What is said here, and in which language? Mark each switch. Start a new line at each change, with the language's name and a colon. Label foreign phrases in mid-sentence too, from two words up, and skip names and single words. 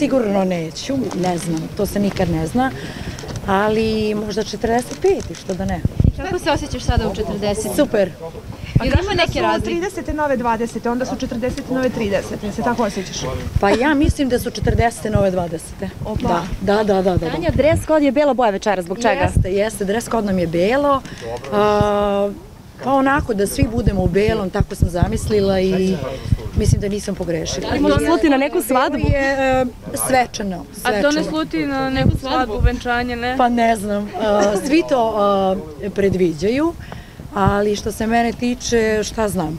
Serbian: sigurno neću, ne znam, to se nikad ne zna, ali možda 45. što da ne. I kako se osjećaš sada u 40? Super. Ili ima neke razlike? 30. nove 20. onda su 40. nove 30. Se tako osjećaš? Pa ja mislim da su 40. nove 20. Opa. Da. Tanja,
English: dress code
Serbian: je bela boja večera, zbog čega? Jeste,
English: dress code
Serbian: nam je belo. Pa onako da svi budemo u belom, tako sam zamislila i mislim da nisam pogrešila. Ali možda sluti na neku svadbu? Je svečano. A to ne sluti na neku svadbu, venčanje, ne? Pa ne znam, svi to predviđaju, ali što se mene tiče, šta znam?